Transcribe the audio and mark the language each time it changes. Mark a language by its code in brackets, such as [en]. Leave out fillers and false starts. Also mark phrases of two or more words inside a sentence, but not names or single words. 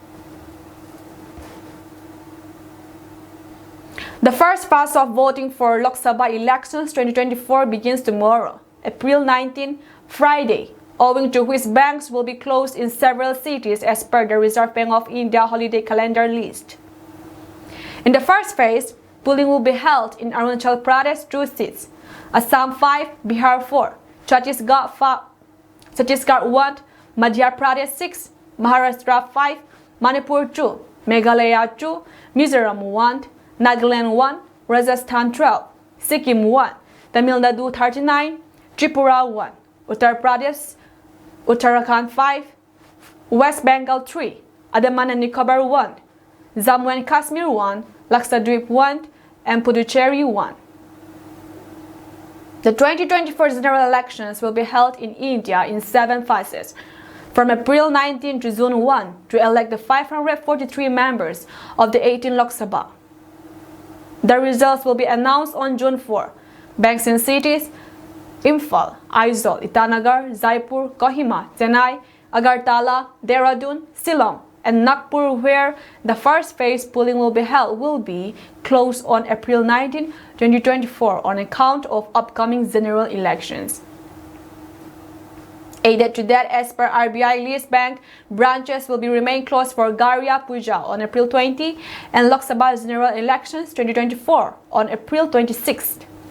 [en] The first phase of voting for Lok Sabha elections 2024 begins tomorrow, April 19, Friday, owing to which banks will be closed in several cities as per the Reserve Bank of India holiday calendar list. In the first phase, polling will be held in Arunachal Pradesh 2 seats, Assam 5, Bihar 4, Chhattisgarh 1, Madhya Pradesh 6, Maharashtra 5, Manipur 2, Meghalaya 2, Mizoram 1, Nagaland 1, Rajasthan 12, Sikkim 1, Tamil Nadu 39, Tripura 1, Uttar Pradesh, Uttarakhand 5, West Bengal 3, Andaman and Nicobar 1, Jammu and Kashmir 1, Lakshadweep 1, and Puducherry 1. The 2024 general elections will be held in India in 7 phases, from April 19 to June 1, to elect the 543 members of the 18 Lok Sabha. The results will be announced on June 4. Banks in cities: Imphal, Aizawl, Itanagar, Jaipur, Kohima, Chennai, Agartala, Dehradun, Shillong, and Nagpur, where the first phase polling will be held, will be closed on April 19, 2024 on account of upcoming general elections. Added to that, as per RBI list, bank branches will remain closed for Garya Puja on April 20 and Lok Sabha general elections 2024 on April 26th.